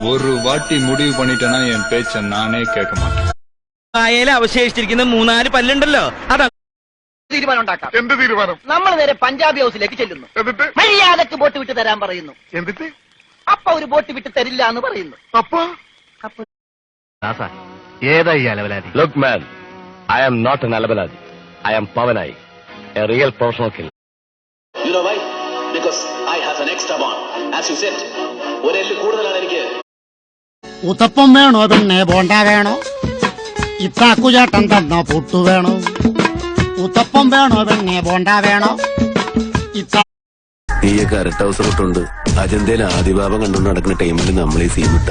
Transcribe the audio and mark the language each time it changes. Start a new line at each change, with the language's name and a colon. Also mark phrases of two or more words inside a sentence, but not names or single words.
Tamil: ஒரு வாட்டி முடிவு பண்ணிட்டேன்னா என் பேச்ச நானே கேட்க மாட்டேன்.
Malayalam: വായയില് അവശേഷിച്ചിരിക്കുന്ന 3-4 പല്ലുണ്ടല്ലോ അതാ തീരുമാനം ഉണ്ടാക്കാം. എന്ത് തീരുമാനം? നമ്മൾ നേരെ പഞ്ചാബി ഹൗസിലേക്ക് ചെല്ലുന്നു. എന്നിട്ട് മര്യാദക്ക് ബോട്ട് വിട്ട് തരാൻ പറയുന്നു. എന്നിട്ട് അപ്പൊ ഒരു ബോട്ട് വിട്ട് തരില്ല എന്ന് പറയുന്നു. അപ്പൊ ഏതായി അലവലാതി?
English: Look man, I am not an Alabaladi. I am Pavanai, a real professional killer. You know why? Because I have an extra bond. As you said,
Malayalam: ഒരു എല്ല് കൂടുതലാണ് എനിക്ക്. ഉത്തപ്പം വേണോ പിന്നെ ബോണ്ട വേണോ? ഇത്താക്കുചേട്ടൻ തന്ന പുട്ടു വേണോ? ഉത്തപ്പം വേണോ പിന്നെ ബോണ്ട വേണോ? നീയൊക്കെ അരട്ട ഹൗസ് ഇട്ടുണ്ട് അജന്തയിൽ ആദിഭാവം കണ്ടുകൊണ്ട് നടക്കുന്ന ടൈമിൽ നമ്മൾ ഈ സീൻ ഇട്ടു.